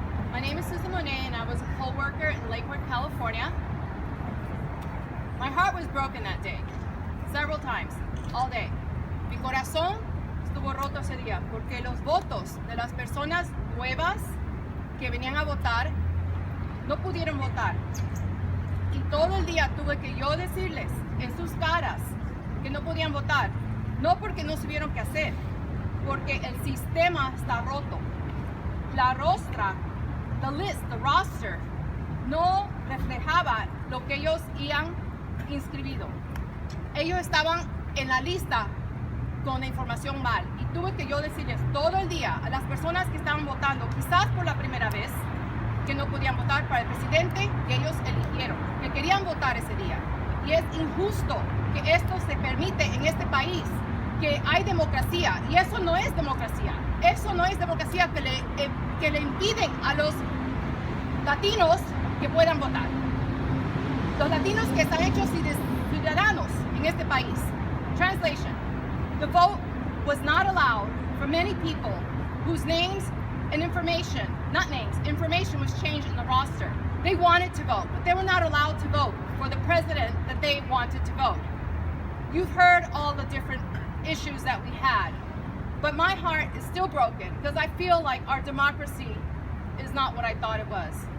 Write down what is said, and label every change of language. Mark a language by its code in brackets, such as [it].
[en] My name is Susan Monet, and I was a poll worker in Lakewood, California. My heart was broken that day, several times, all day. [es] Mi corazón estuvo roto ese día, porque los votos de las personas nuevas que venían a votar no pudieron votar. Y todo el día tuve que yo decirles en sus caras que no podían votar, no porque no supieron qué hacer, porque el sistema está roto. La rostra, [en] the list, the roster, [es] no reflejaba lo que ellos habían inscribido. Ellos estaban en la lista con la información mal, y tuve que yo decirles todo el día a las personas que estaban votando, quizás por la primera vez, que no podían votar para el presidente que ellos eligieron, que querían votar ese día. Y es injusto que esto se permite en este país, que hay democracia, y eso no es democracia. Eso no es democracia que le impiden a los latinos que puedan votar. Los latinos que están hechos ciudadanos en este país. [en] Translation: the vote was not allowed for many people whose names and information, not names, information was changed in the roster. They wanted to vote, but they were not allowed to vote for the president that they wanted to vote. You've heard all the different issues that we had, but my heart is still broken because I feel like our democracy is not what I thought it was.